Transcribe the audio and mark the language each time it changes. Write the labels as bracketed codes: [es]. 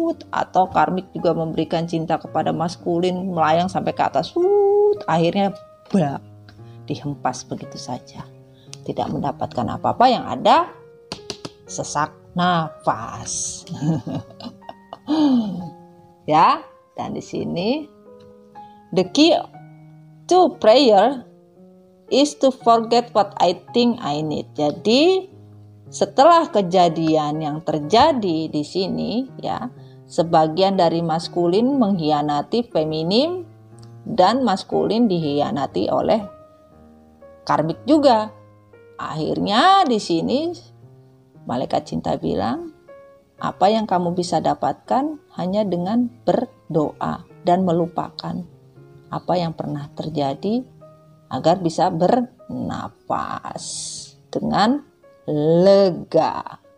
[id] Atau karmik juga memberikan cinta kepada maskulin, melayang sampai ke atas. Akhirnya dihempas begitu saja. Tidak mendapatkan apa-apa, yang ada sesak nafas. Ya, dan di sini [en] the key to prayer is to forget what I think I need. [id] Jadi setelah kejadian yang terjadi di sini ya, sebagian dari maskulin mengkhianati feminim dan maskulin dikhianati oleh karmik juga. Akhirnya di sini malaikat cinta bilang, apa yang kamu bisa dapatkan hanya dengan berdoa dan melupakan apa yang pernah terjadi agar bisa bernapas dengan lega.